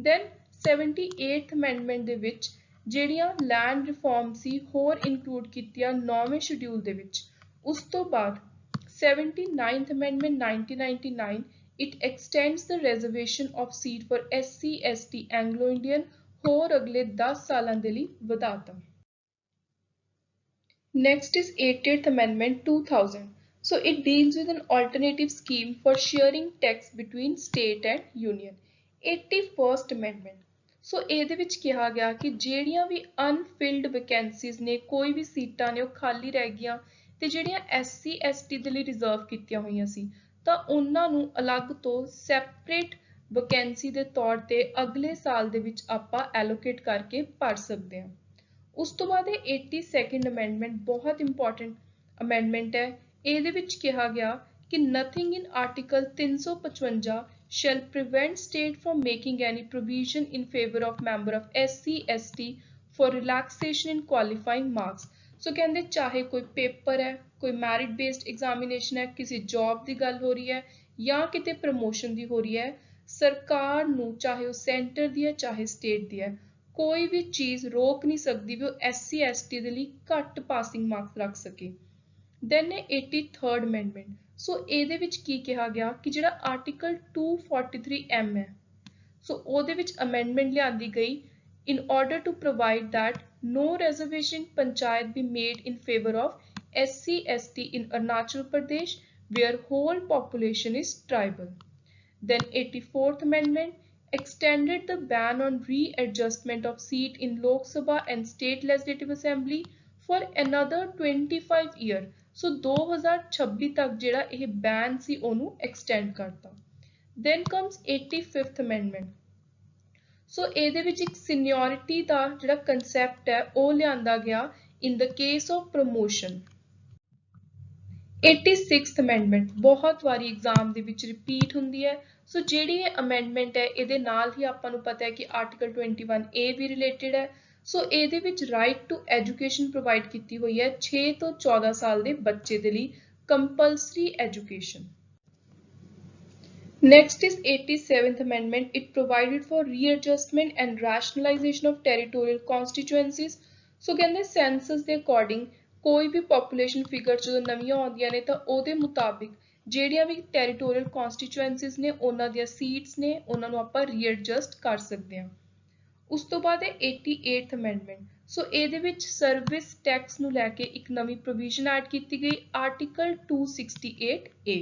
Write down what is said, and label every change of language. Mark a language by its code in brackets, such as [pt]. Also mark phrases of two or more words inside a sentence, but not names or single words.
[pa] ਦੈਨ 78th Amendment ਦੇ ਵਿੱਚ ਜਿਹੜੀਆਂ [en] land reform [pa] ਸੀ ਹੋਰ ਇਨਕਲੂਡ ਕੀਤੀਆਂ 9ਵੇਂ ਸ਼ਡਿਊਲ ਦੇ ਵਿੱਚ। ਉਸ ਤੋਂ ਬਾਅਦ [en] 79th Amendment 1999 it extends the reservation of seat for SC ST Anglo Indian [pa] ਹੋਰ ਅਗਲੇ 10 ਸਾਲਾਂ ਦੇ ਲਈ ਵਧਾਤਾ। [en] Next is 80th Amendment 2000. So it deals with an alternative scheme for sharing tax between state and union. 81st Amendment. [pa] ਸੋ ਇਹਦੇ ਵਿੱਚ ਕਿਹਾ ਗਿਆ ਕਿ ਜਿਹੜੀਆਂ ਵੀ [en] unfilled vacancies [pa] ਨੇ, ਕੋਈ ਵੀ ਸੀਟਾਂ ਨੇ ਉਹ ਖਾਲੀ ਰਹਿ ਗਈਆਂ ਤੇ ਜਿਹੜੀਆਂ SC ST ਦੇ ਲਈ ਰਿਜ਼ਰਵ ਕੀਤੀਆਂ ਹੋਈਆਂ ਸੀ ਤਾਂ ਉਹਨਾਂ ਨੂੰ ਅਲੱਗ ਤੋਂ [en] separate vacancy [pa] ਦੇ ਤੌਰ ਤੇ ਅਗਲੇ ਸਾਲ ਦੇ ਵਿੱਚ ਆਪਾਂ ਐਲੋਕੇਟ ਕਰਕੇ ਭਰ ਸਕਦੇ ਹਾਂ। ਉਸ ਤੋਂ ਬਾਅਦ ਇਹ 82nd Amendment ਬਹੁਤ [en] important amendment [pa] ਹੈ। ਇਹਦੇ ਵਿੱਚ ਕਿਹਾ ਗਿਆ ਕਿ [en] nothing in Article 355 shall prevent state from making any provision in favor of member of SC ST for relaxation in qualifying marks. [pa] ਸੋ ਕਹਿੰਦੇ ਚਾਹੇ ਕੋਈ ਪੇਪਰ ਹੈ, ਕੋਈ [en] merit based examination [pa] ਹੈ, ਕਿਸੇ ਜੌਬ ਦੀ ਗੱਲ ਹੋ ਰਹੀ ਹੈ ਜਾਂ ਕਿਤੇ ਪ੍ਰਮੋਸ਼ਨ ਦੀ ਹੋ ਰਹੀ ਹੈ, ਸਰਕਾਰ ਨੂੰ ਚਾਹੇ ਉਹ ਸੈਂਟਰ ਦੀ ਹੈ ਚਾਹੇ ਸਟੇਟ ਦੀ ਹੈ, ਕੋਈ ਵੀ ਚੀਜ਼ ਰੋਕ ਨਹੀਂ ਸਕਦੀ ਵੀ ਉਹ SC ST ਦੇ ਲਈ ਘੱਟ [en] passing marks [pa] ਰੱਖ ਸਕੇ। [en] Then 83rd Amendment. [pa] ਸੋ ਇਹਦੇ ਵਿੱਚ ਕੀ ਕਿਹਾ ਗਿਆ ਕਿ ਜਿਹੜਾ ਆਰਟੀਕਲ 243M ਹੈ, ਸੋ ਉਹਦੇ ਵਿੱਚ ਅਮੈਂਡਮੈਂਟ ਲਿਆਂਦੀ ਗਈ [en] in order to provide that no reservation panchayat be made in favor of SC ST in Arunachal Pradesh where whole population is tribal. Then 84th Amendment extended the ban on readjustment of seat in Lok Sabha and State Legislative Assembly for another 25 year. [pa] ਸੋ 2026 ਤੱਕ ਜਿਹੜਾ ਇਹ ਬੈਨ ਸੀ ਉਹਨੂੰ ਐਕਸਟੈਂਡ ਕਰਤਾ। [en] Then comes 85th Amendment. [pa] ਸੋ ਇਹਦੇ ਵਿੱਚ ਇੱਕ ਸੀਨੀਅਰਿਟੀ ਦਾ ਜਿਹੜਾ ਕਨਸੈਪਟ ਹੈ ਉਹ ਲਿਆਂਦਾ ਗਿਆ [en] in the case of promotion. [pa] 86th Amendment ਬਹੁਤ ਵਾਰੀ ਐਗਜ਼ਾਮ ਦੇ ਵਿੱਚ ਰਿਪੀਟ ਹੁੰਦੀ ਹੈ। ਸੋ ਜਿਹੜੀ ਇਹ ਅਮੈਂਡਮੈਂਟ ਹੈ ਇਹਦੇ ਨਾਲ ਹੀ ਆਪਾਂ ਨੂੰ ਪਤਾ ਹੈ ਕਿ ਆਰਟੀਕਲ 21A ਵੀ ਰਿਲੇਟਡ ਹੈ। ਸੋ ਇਹਦੇ ਵਿੱਚ [en] right to education [pa] ਪ੍ਰੋਵਾਈਡ ਕੀਤੀ ਹੋਈ ਹੈ 6 ਤੋਂ 14 ਸਾਲ ਦੇ ਬੱਚੇ ਦੇ ਲਈ [en] compulsory education. Next is 87th Amendment. It provided for readjustment and rationalization of territorial constituencies. [pa] ਸੋ ਕਹਿੰਦੇ ਸੈਂਸਸ ਦੇ ਅਕੋਰਡਿੰਗ ਕੋਈ ਵੀ [en] population figure [pa] ਜਦੋਂ ਨਵੀਆਂ ਆਉਂਦੀਆਂ ਨੇ ਤਾਂ ਉਹਦੇ ਮੁਤਾਬਿਕ ਜਿਹੜੀਆਂ ਵੀ [en] territorial constituencies [pa] ਨੇ ਉਹਨਾਂ ਦੀਆਂ ਸੀਟਸ ਨੇ ਉਹਨਾਂ ਨੂੰ ਆਪਾਂ ਰੀਐਡਜਸਟ ਕਰ ਸਕਦੇ ਹਾਂ। ਉਸ ਤੋਂ ਬਾਅਦ ਹੈ 88th Amendment. ਸੋ ਇਹਦੇ ਵਿੱਚ [en] service tax [pa] ਨੂੰ ਲੈ ਕੇ ਇੱਕ ਨਵੀਂ [en] provision add [pa] ਕੀਤੀ ਗਈ ਆਰਟੀਕਲ 268A।